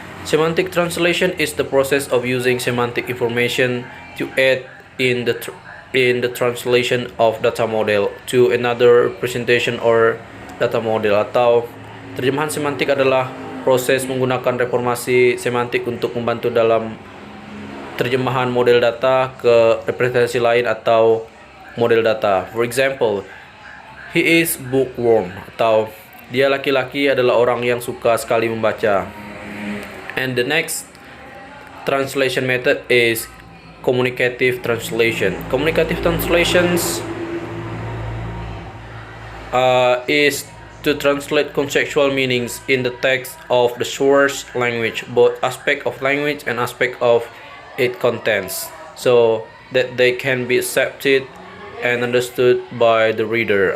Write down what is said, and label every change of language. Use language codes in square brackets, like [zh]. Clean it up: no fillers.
[en] Semantic translation is the process of using semantic information to add in the translation of data model to another representation or data model. [id] Atau terjemahan semantik adalah proses menggunakan reformasi semantik untuk membantu dalam terjemahan model data ke representasi lain atau model data. [en] For example, he is bookworm, [id] atau dia laki-laki adalah orang yang suka sekali membaca. [en] And the next translation method is communicative translation. Communicative translations is to translate conceptual meanings in the text of the source language, both aspect of language and aspect of its contents, so that they can be accepted and understood by the reader.